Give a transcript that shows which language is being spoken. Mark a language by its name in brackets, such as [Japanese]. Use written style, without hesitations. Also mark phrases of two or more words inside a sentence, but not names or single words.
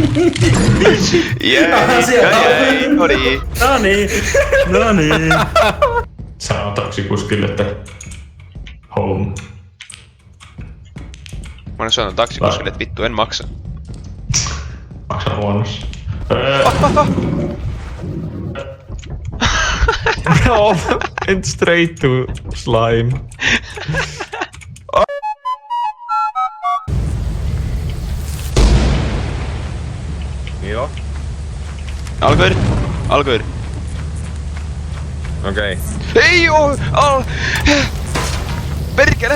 [Finnish] Jäi. No niin. Sano taksikuskille, että home. Mä oon sanonut taksikuskille, että vittu en maksa. Maksan huonossa. [English] And straight to slime. [Finnish] Joo. Alkoir. Okei. Ei oo! Perkele!